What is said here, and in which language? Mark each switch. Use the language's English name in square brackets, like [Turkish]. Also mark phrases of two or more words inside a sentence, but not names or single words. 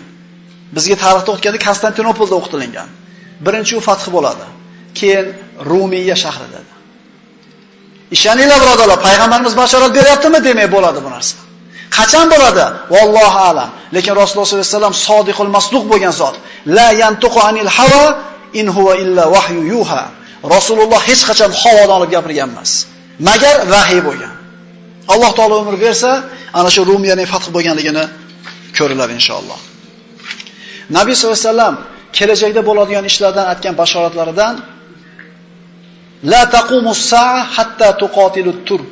[Uzbek] Bizga tarixda o'tganda Konstantinopolda o'qitilgan. Birinchi u fath bo'ladi. Keyin Rumiya shahri dedi. Ishoninglar birodarlar, payg'ambarimiz bashorat beryaptimi demak bo'ladi bu narsa. Qachon bo'ladi? [Arabic] والله أعلم. [Uzbek] Lekin Rasululloh [Arabic] صلى الله عليه وسلم الصادق المصدوق [Uzbek] bo'lgan zot. [Arabic] لا ينطق عن الهوى إن هو إلا وحي يوحى. [Uzbek] Rasululloh hech qachon havodan olib gapirgan emas, magar vahiy bo'lgan. Alloh taolo umr bersa, ana shu Rumiyaning fath bo'lganligini ko'riladi inshaalloh. Nabiy [Arabic] صلى الله عليه وسلم [Uzbek] kelajakda bo'ladigan ishlardan aytgan bashoratlaridan [Arabic] لا تقوم الساعة حتى تقاتل الترك.